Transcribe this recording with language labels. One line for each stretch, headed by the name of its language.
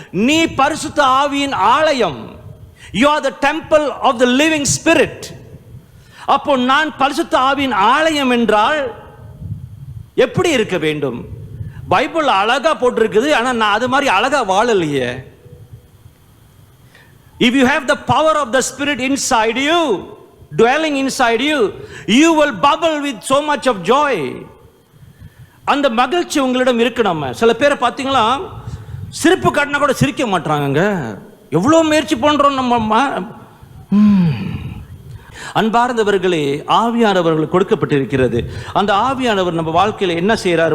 Tamil: நீ பரிசுத்த ஆவியின் ஆலயம்,
English: you are the temple of the living spirit.
Tamil: அப்போ நான் பரிசுத்த ஆவியின் ஆலயம் என்றால் எப்படி இருக்க வேண்டும்? பைபிள் அழகா போட்டிருக்குது, ஆனா நான் அது மாதிரி அழகா வாழலையே.
English: If you have the power of the Spirit inside you, dwelling inside you, you will bubble with so much of joy.
Tamil: அந்த மகிழ்ச்சி உங்களிடம் இருக்கணும். சில பேரை பார்த்தீங்களா, சிரிப்பு காட்டினா கூட சிரிக்க மாட்டாங்க. எவ்வளோ முயற்சி பண்றோம் நம்ம. அன்பார்ந்தவர்களே, ஆவியானவர்களுக்கு கொடுக்கப்பட்டிருக்கிறது. அந்த ஆவியானவர் நம்ம வாழ்க்கையில் என்ன செய்யறாரு?